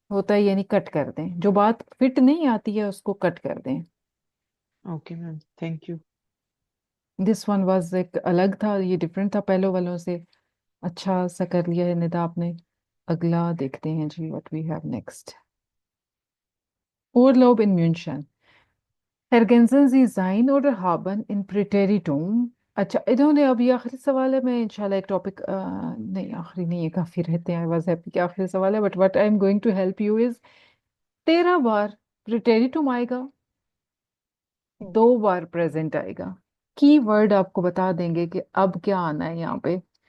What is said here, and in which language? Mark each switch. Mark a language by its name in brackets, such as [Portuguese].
[Hindi] होता है यानी कट कर दें, जो बात फिट नहीं आती है उसको कट कर दें। Okay ma'am, thank you. [English] this one was [Hindi] एक अलग था, ये डिफरेंट था पहले वालों से। अच्छा सा कर लिया है निदा आपने। अगला देखते हैं जी, [English] What we have next. [German] Urlaub in München। Ergänzen Sie sein oder haben in Präteritum। [Hindi] अच्छा, इन्होंने अब ये आखिरी सवाल है, मैं इंशाल्लाह एक टॉपिक नहीं आखिरी नहीं है, काफी रहते हैं। [English] I was happy कि आखिरी सवाल है, but what I am going to help you [Hindi] is 13 बार प्रिटेरिटुम आएगा, 2 बार प्रेजेंट आएगा। की वर्ड आपको बता देंगे कि अब क्या आना है यहाँ पे।